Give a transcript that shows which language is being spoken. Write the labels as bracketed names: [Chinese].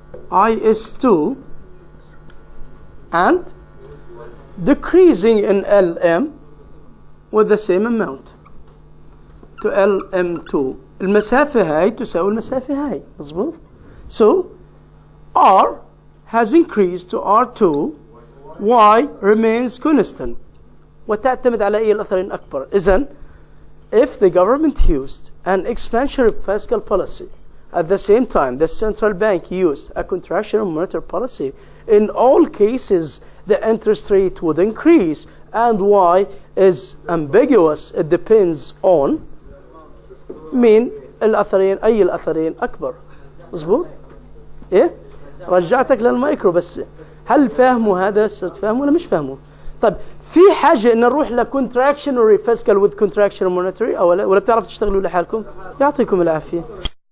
[English] IS2 and decreasing in LM with the same amount to LM2. [Arabic] المسافة هاي تساوي المسافة هاي. مظبوط؟ [English] So R has increased to R2, Y remains constant. [Arabic] وتعتمد على أي الأثرين أكبر. [English] إذن if the government used an expansionary fiscal policy at the same time the central bank used a contractionary monetary policy, in all cases the interest rate would increase, and Y is ambiguous. It depends on [Arabic] مين الأثرين أي الأثرين أكبر. مظبوط؟ إيه؟ رجعتك للمايكرو بس هل فهموا هذا؟ تفهموا ولا مش فهموا؟ طيب في حاجة إن نروح ل [English] contractionary fiscal with contractionary monetary [Arabic] أو ولا بتعرف تشتغلوا لحالكم؟ يعطيكم العافية.